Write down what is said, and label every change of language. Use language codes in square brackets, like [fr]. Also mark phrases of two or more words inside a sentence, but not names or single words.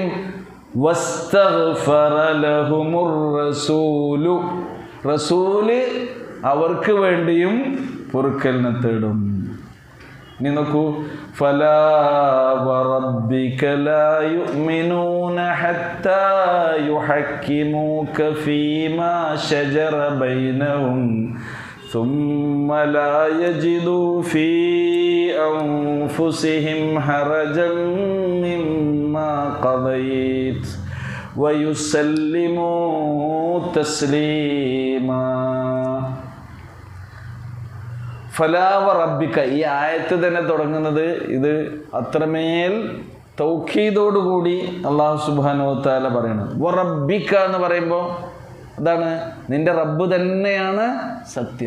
[ar] واستغفر لهم الرسول, [ml] റസൂല് അവർക്ക് വേണ്ടിയും പൊറുക്കലിനെ തേടും. ഇനി നോക്കൂ. [ar] فلا وربك لا يؤمنون حتى يحكموك فيما شجر بينهم ثم لا يجدوا في أنفسهم حرجا مما قضيت ويسلموا تسليما. فلا وربك, [ml] ഈ ആയത്ത് തന്നെ തുടങ്ങുന്നത് ഇത് അത്രമേൽ തൗക്കീദോടുകൂടി [ar] الله سبحانه وتعالى [ml] പറയുന്നത്. വറബ്ബിക എന്ന് പറയുമ്പോൾ അതാണ് നിന്റെ റബ്ബ് തന്നെയാണ് സത്യം.